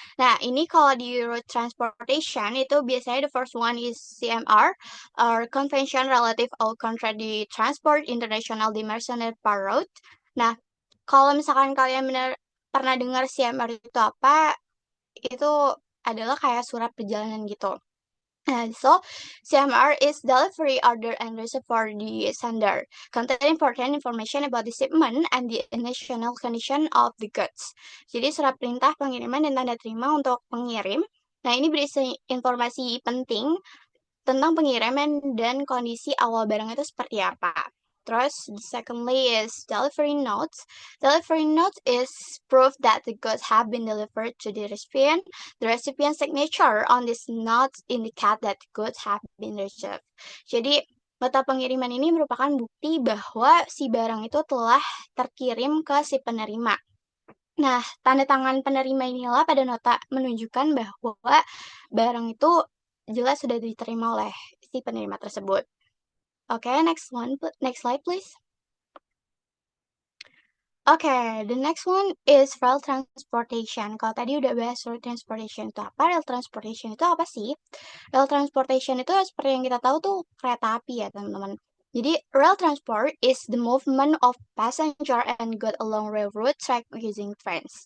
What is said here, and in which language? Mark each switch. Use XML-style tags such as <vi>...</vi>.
<id>Nah, ini kalau di road transportation itu biasanya</id> <en>the first one is CMR, or</en> <id>Convention Relative au Contrat de Transport International de Mercenaires par Route. Nah, kalau misalkan kalian pernah dengar CMR itu apa, itu adalah kayak surat perjalanan gitu.</id> <en>And so, CMR is delivery order and receipt for the sender, contain important information about the shipment and the initial condition of the goods.</en> <id>Jadi surat perintah pengiriman dan tanda terima untuk pengirim. Nah, ini berisi informasi penting tentang pengiriman dan kondisi awal barang itu seperti apa.</id> <en>Terus, secondly is delivery notes. Delivery notes is proof that the goods have been delivered to the recipient. The recipient's signature on this notes indicate that the goods have been received.</en> <id>Jadi, nota pengiriman ini merupakan bukti bahwa si barang itu telah terkirim ke si penerima. Nah, tanda tangan penerima inilah pada nota menunjukkan bahwa barang itu jelas sudah diterima oleh si penerima tersebut.</id> <en>Oke, next slide please. Oke, the next one is rail transportation.</en> <id>Kalau tadi udah bahas road transportation itu apa, rail transportation itu apa sih? Rail transportation itu seperti yang kita tahu tuh kereta api ya teman-teman.</id> <en>Jadi rail transport is the movement of passenger and goods along railroad track using trains.</en>